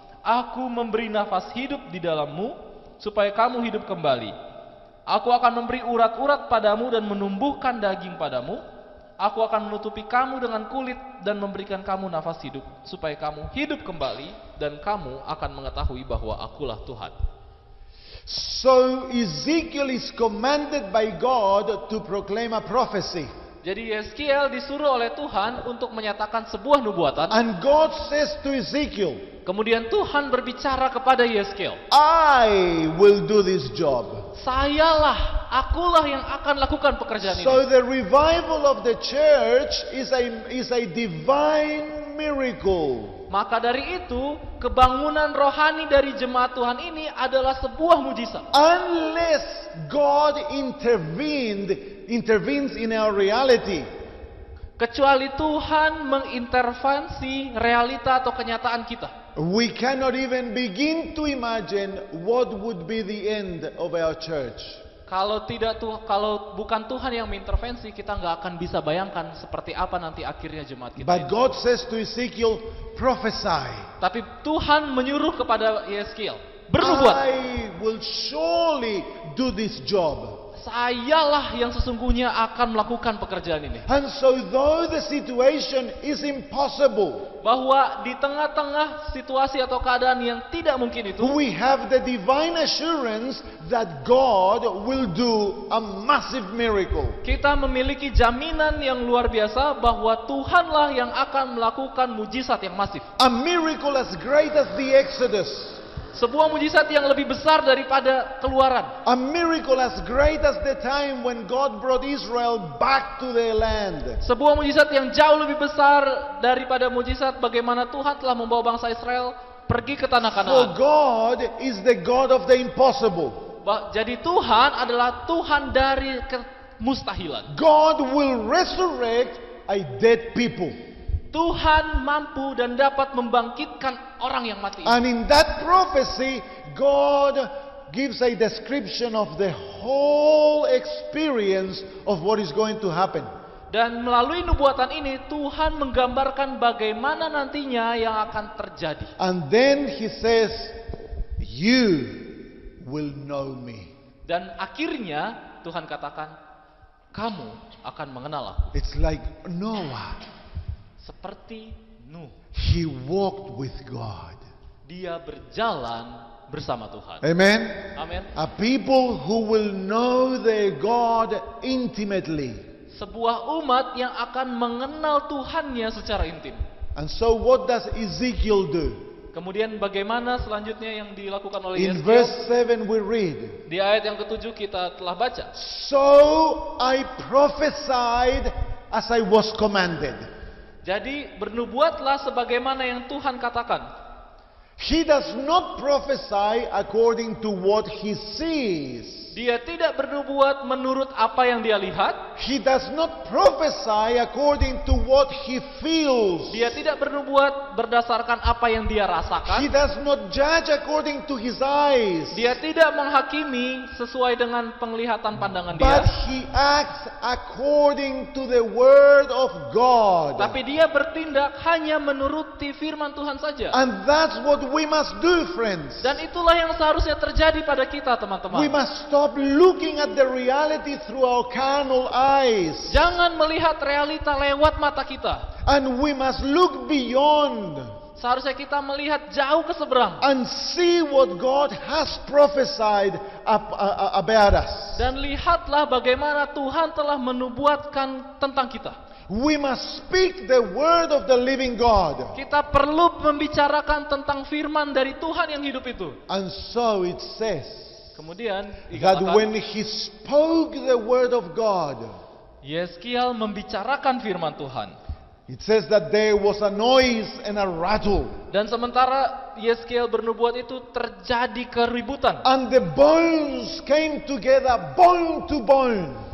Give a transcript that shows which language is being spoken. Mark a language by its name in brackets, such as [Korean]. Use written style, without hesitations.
[Indonesian] Aku memberi nafas hidup di dalammu supaya kamu hidup kembali. Aku akan memberi urat-urat padamu dan menumbuhkan daging padamu. Aku akan menutupi kamu dengan kulit dan memberikan kamu nafas hidup, supaya kamu hidup kembali dan kamu akan mengetahui bahwa akulah Tuhan. [English] So Ezekiel is commanded by God to proclaim a prophecy. [Indonesian] Jadi Yeskiel disuruh oleh Tuhan untuk menyatakan sebuah nubuatan. [English] And God says to Ezekiel, [Indonesian] Kemudian Tuhan berbicara kepada Yeskiel, [English] I will do this job. [Indonesian] Sayalah, akulah yang akan lakukan pekerjaan ini. [English] So the revival of the church is a divine miracle. [Indonesian] Maka dari itu, kebangunan rohani dari jemaat Tuhan ini adalah sebuah mujizat. [English] Unless God intervenes in our reality. [Indonesian] Kecuali Tuhan mengintervensi realita atau kenyataan kita. [English] We cannot even begin to imagine what would be the end of our church. [Indonesian] Kalau bukan Tuhan yang mengintervensi, kita nggak akan bisa bayangkan seperti apa nanti akhirnya jemaat kita. [English] But God says to Ezekiel, prophesy. [Indonesian] Tapi Tuhan menyuruh kepada Yeskiel, bernubuat. [English] I will surely do this job. [Indonesian] Sayalah yang sesungguhnya akan melakukan pekerjaan ini. [English] And so though the situation is impossible, [Indonesian] Bahwa di tengah-tengah situasi atau keadaan yang tidak mungkin itu, [English] we have the divine assurance that God will do a massive miracle. [Indonesian] kita memiliki jaminan yang luar biasa bahwa Tuhanlah yang akan melakukan mujizat yang masif. [English] A miracle as great as the Exodus. [Indonesian] Sebuah mujizat yang lebih besar daripada Keluaran. [English] A miracle as great as the time when God brought Israel back to their land. [Indonesian] Sebuah mujizat yang jauh lebih besar daripada mujizat bagaimana Tuhan telah membawa bangsa Israel pergi ke tanah [English] For [Indonesian] Kanaan. [English] God is the God of the impossible. [Indonesian] Jadi Tuhan adalah Tuhan dari kemustahilan. [English] God will resurrect a dead people. [Indonesian] Tuhan mampu dan dapat membangkitkan orang yang mati. [English] And in that prophecy, God gives a description of the whole experience of what is going to happen. [Indonesian] Dan melalui nubuatan ini Tuhan menggambarkan bagaimana nantinya yang akan terjadi. [English] And then he says, you will know me. [Indonesian] Dan akhirnya Tuhan katakan, kamu akan mengenal aku. [English] It's like Noah. [Indonesian] Seperti Nuh, [English] He walked with God. [Indonesian] dia berjalan bersama Tuhan. [English] Amen. [Indonesian] Amin. [English] A people who will know their God intimately. [Indonesian] Sebuah umat yang akan mengenal Tuhannya secara intim. [English] And so what does Ezekiel do? [Indonesian] Kemudian bagaimana selanjutnya yang dilakukan oleh [English] In [Indonesian] Yeskiel? [English] verse 7 we read, [Indonesian] Di ayat yang ke-7 kita telah baca. [English] so I prophesied as I was commanded. [Indonesian] Jadi bernubuatlah sebagaimana yang Tuhan katakan. [English] He does not prophesy according to what he sees. [Indonesian] Dia tidak bernubuat menurut apa yang dia lihat. [English] He does not prophesy according to what he feels. [Indonesian] Dia tidak bernubuat berdasarkan apa yang dia [English] He [Indonesian] rasakan. [English] does not judge according to his eyes. [Indonesian] Dia tidak menghakimi sesuai dengan penglihatan pandangan [English] But [Indonesian] dia. [English] he acts according to the word of God. [Indonesian] Tapi dia bertindak hanya menuruti firman Tuhan saja. [English] And that's what we must do, friends. [Indonesian] Dan itulah yang seharusnya terjadi pada kita, [English] We [Indonesian] teman-teman. [English] must stop looking at the reality through our carnal eyes. [Indonesian] Jangan melihat realita lewat mata kita. [English] And we must look beyond [Indonesian] Seharusnya kita melihat jauh ke seberang. [English] and see what God has prophesied about us. [Indonesian] Dan lihatlah bagaimana Tuhan telah menubuatkan tentang kita. [English] We must speak the word of the living God. [Indonesian] Kita perlu membicarakan tentang firman dari Tuhan yang hidup itu. [English] And so it says [Indonesian] Kemudian [English] that [Indonesian] dikatakan, [English] when he spoke the word of God, [Indonesian] Yeskiel membicarakan firman Tuhan. [English] it says that there was a noise and a rattle, [Indonesian] Dan sementara Yeskiel bernubuat itu terjadi keributan. [English] and the bones came together, bone to bone.